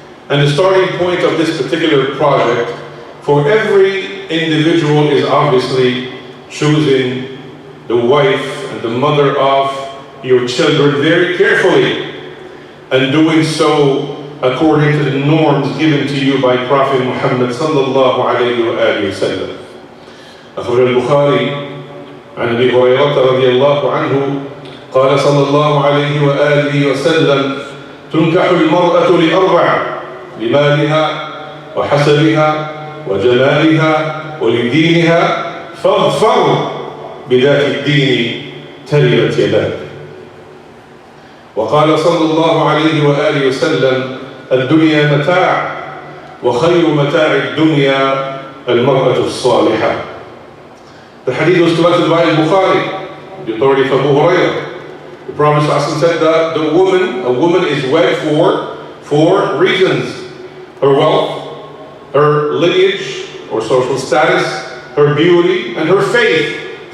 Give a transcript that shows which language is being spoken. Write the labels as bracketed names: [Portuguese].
[English] And the starting point of this particular project for every individual is obviously choosing the wife and the mother of your children very carefully, and doing so according to the norms given to you by Prophet Muhammad sallallahu alayhi wa alihi wa sallam. [Arabic] أخرج البخاري عن أبي هريرة رضي الله عنه قال صلى الله عليه وآله وسلم: تنكح المرأة لأربع: لمالها وحسبها وجمالها ولدينها فاظفر بذات الدين تربت يداك. وقال صلى الله عليه وآله وسلم: الدنيا متاع وخير متاع الدنيا المرأة الصالحة. [English] The hadith was collected by Bukhari, the authority of Abu Hurairah. The Prophet ﷺ said that a woman is wed for four reasons: her wealth, her lineage or social status, her beauty, and her faith.